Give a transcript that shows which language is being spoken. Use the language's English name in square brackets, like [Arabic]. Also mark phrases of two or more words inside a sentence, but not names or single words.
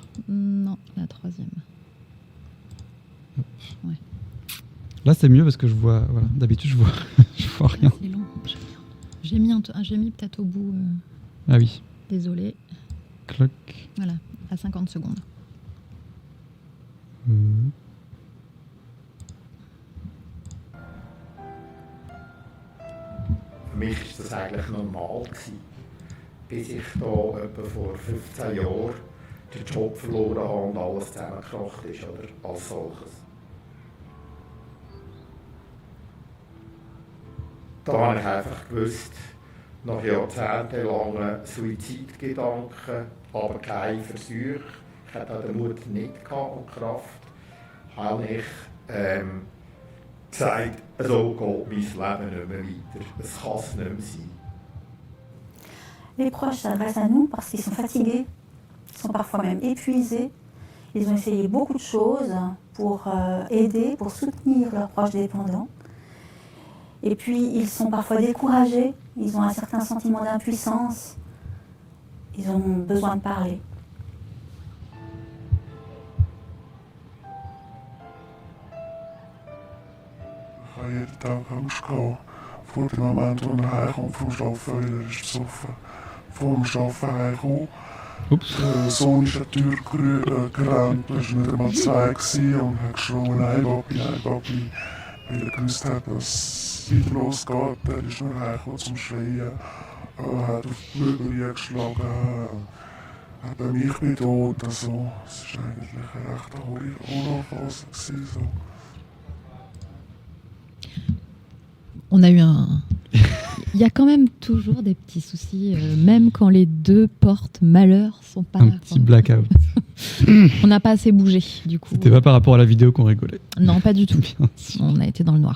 [French] Non, la troisième. Ouais. Là, c'est mieux parce que je vois. Voilà, d'habitude, je vois rien. C'est long. J'ai mis peut-être au bout. Ah oui. Désolée. Cloc. Voilà, à 50 secondes. [German] Für mich war das eigentlich normal gewesen, bis ich da etwa vor 15 Jahren den Job verloren habe und alles zusammengekracht ist, oder als solches. Da habe ich einfach gewusst, nach jahrzehntelangen Suizidgedanken, aber kein Versuch, ich hatte auch den Mut nicht gehabt und Kraft, habe ich gesagt, so geht mein Leben nicht mehr weiter. Es kann es nicht mehr sein. [French] Les proches s'adressent à nous parce qu'ils sont fatigués, ils sont parfois même épuisés. Ils ont essayé beaucoup de choses pour aider, pour soutenir leurs proches dépendants. Et puis, ils sont parfois découragés, ils ont un certain sentiment d'impuissance, ils ont besoin de parler. [German] Ich habe jeden Tag Angst gehabt, vor dem Moment, wo er heimkommt vom Arbeiten, weil er ist besoffen. Vor dem Arbeiten heimkommt. Der Sohn ist an die Tür gerannt, er war nicht einmal 2 und hat geschrien, nein Papi, weil er gewusst hat, dass es wieder losgeht. Er ist nur heimgekommen zum Schreien, hat auf die Möbel geschlagen, hat mich bedroht. Also, es war eigentlich eine recht hohe Phase. So. [French] On a eu un... Il y a quand même toujours des petits soucis, même quand les deux portes malheur sont pas... Un petit blackout. On n'a pas assez bougé, du coup. C'était pas par rapport à la vidéo qu'on rigolait. Non, pas du tout. On a été dans le noir.